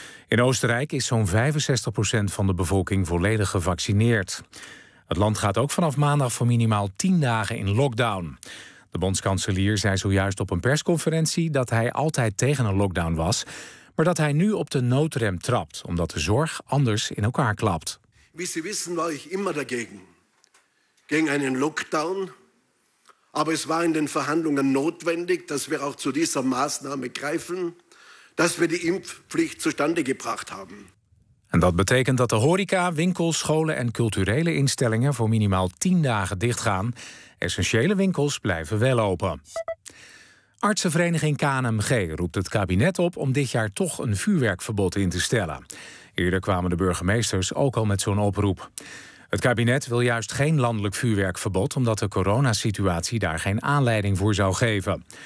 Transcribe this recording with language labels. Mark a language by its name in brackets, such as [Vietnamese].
[Dutch] In Oostenrijk is zo'n 65% van de bevolking volledig gevaccineerd. Het land gaat ook vanaf maandag voor minimaal 10 dagen in lockdown. De bondskanselier zei zojuist op een persconferentie dat hij altijd tegen een lockdown was, maar dat hij nu op de noodrem trapt, omdat de zorg anders in elkaar klapt. [German] Wie Sie wissen, war ich immer dagegen. Gegen einen Lockdown. Aber es war in den Verhandlungen notwendig, dass wir auch zu dieser Maßnahme greifen, dass wir die Impfpflicht zustande gebracht haben. [Dutch] En dat betekent dat de horeca, winkels, scholen en culturele instellingen voor minimaal 10 dagen dichtgaan. Essentiële winkels blijven wel open. Artsenvereniging KNMG roept het kabinet op om dit jaar toch een vuurwerkverbod in te stellen. Eerder kwamen de burgemeesters ook al met zo'n oproep. Het kabinet wil juist geen landelijk vuurwerkverbod, omdat de coronasituatie daar geen aanleiding voor zou geven.